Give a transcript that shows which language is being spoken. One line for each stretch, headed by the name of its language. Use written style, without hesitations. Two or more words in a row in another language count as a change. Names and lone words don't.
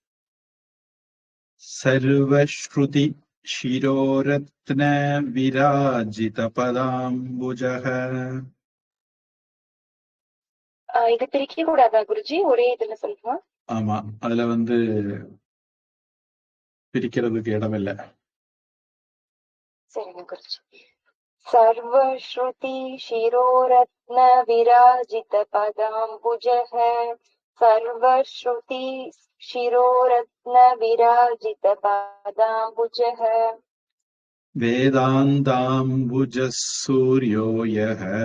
Sanskrit: सर्वश्रुति शिरोरत्न विराजित पदाम्बुजः.
Tamil: இது பிரிக்க கூடாதா குருஜி? ஒரே இதுல சொல்லுங்க. ஆமா, அதுல பிரிக்கிறதுக்கு இடம் இல்லை. சரிங்க குருஜி.
Sanskrit: सर्वश्रुति शिरोरत्न विराजित पदाम्बुजः सर्वश्रुति शिरोरत्न विराजित पदाम्बुजः वेदान्ताम्बुजः सूर्यो यः